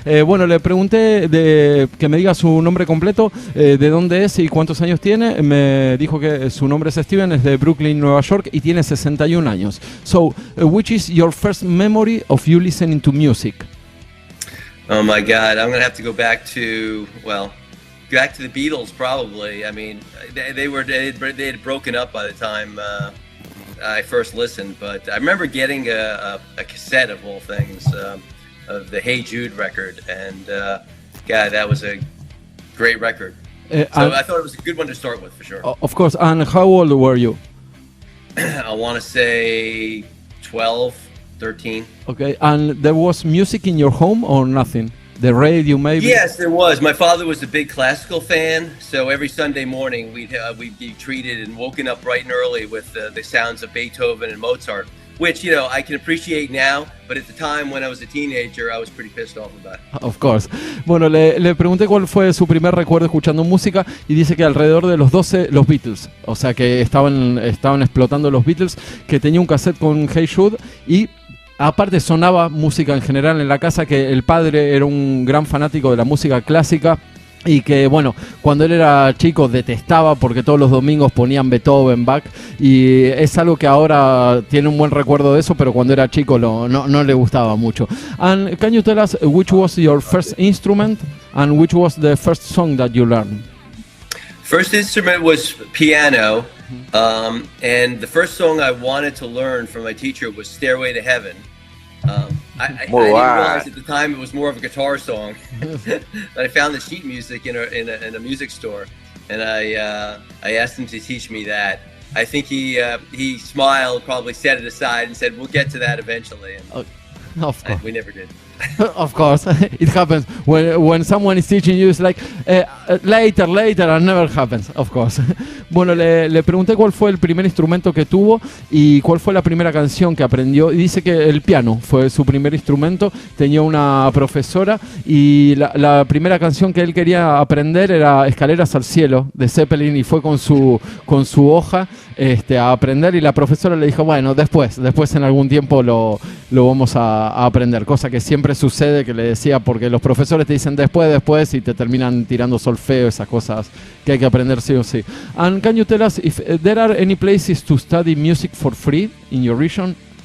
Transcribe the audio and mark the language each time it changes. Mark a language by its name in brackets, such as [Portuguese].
[Spanish] Bueno, le pregunté que me diga su nombre completo, de dónde es y cuántos años tiene. Me dijo que su nombre es Steven, es de Brooklyn, Nueva York y tiene 61 años. [English] So, which is your first memory of you listening to music? Oh my God, I'm gonna have to go back to the Beatles probably. I mean, they had broken up by the time I first listened, but I remember getting a cassette of all things of the Hey Jude record, and God, that was a great record. So I thought it was a good one to start with for sure. Of course. And how old were you? I want to say 12, 13. Okay. And there was music in your home or nothing? The radio, maybe? Yes, there was. My father was a big classical fan, so every Sunday morning we'd be treated and woken up bright and early with the sounds of Beethoven and Mozart, which, you know, I can appreciate now, but at the time when I was a teenager, I was pretty pissed off about it. Of course. [Spanish] Bueno, le pregunté cuál fue su primer recuerdo escuchando música y dice que alrededor de los 12, los Beatles, o sea que estaban explotando los Beatles, que tenía un cassette con Hey Jude y aparte sonaba música en general en la casa, que el padre era un gran fanático de la música clásica y que, bueno, cuando él era chico detestaba porque todos los domingos ponían Beethoven, Bach, y es algo que ahora tiene un buen recuerdo de eso, pero cuando era chico no le gustaba mucho. [English] And can you tell us which was your first instrument and which was the first song that you learned? First instrument was piano, and the first song I wanted to learn from my teacher was Stairway to Heaven. I didn't realize at the time it was more of a guitar song. But I found the sheet music in a music store, and I asked him to teach me that. I think he smiled, probably set it aside, and said, "We'll get to that eventually." And of course. We never did. Of course, it happens when someone is teaching you. It's like later, and never happens. Of course. [Spanish] Bueno, le pregunté cuál fue el primer instrumento que tuvo y cuál fue la primera canción que aprendió. Y dice que el piano fue su primer instrumento. Tenía una profesora y la primera canción que él quería aprender era Escaleras al Cielo de Zeppelin, y fue con su hoja a aprender, y la profesora le dijo, bueno, después en algún tiempo lo vamos a aprender, cosa que siempre sucede, que le decía, porque los profesores te dicen después y te terminan tirando solfeo, esas cosas que hay que aprender sí o sí. And can you tell us if there are any places to study music for free in your region?